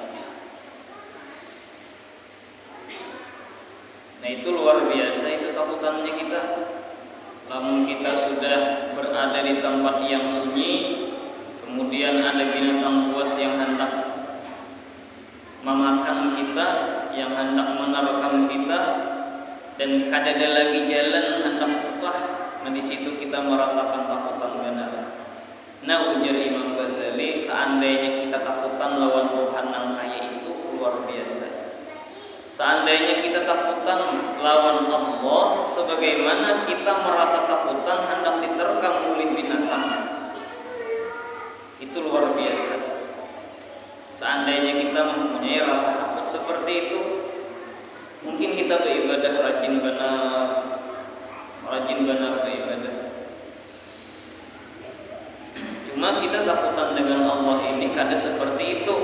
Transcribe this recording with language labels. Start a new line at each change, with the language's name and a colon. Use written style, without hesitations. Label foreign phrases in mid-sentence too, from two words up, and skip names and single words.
Indonesian: Nah itu luar biasa itu takutannya kita. Namun kita sudah berada di tempat yang sunyi, kemudian ada binatang buas yang hendak memakan kita, yang hendak menerkam kita, dan kadada lagi jalan hendak buka. Nah di situ kita merasakan takutan benar. Nah ujar Imam Ghazali, seandainya kita takutan lawan Tuhan yang kaya itu luar biasa. Seandainya kita takutan lawan Allah sebagaimana kita merasa takutan hendak diterkam oleh binatang, itu luar biasa. Seandainya kita mempunyai rasa takut seperti itu, mungkin kita beribadah rajin benar beribadah. Cuma kita takutan dengan Allah ini kada seperti itu.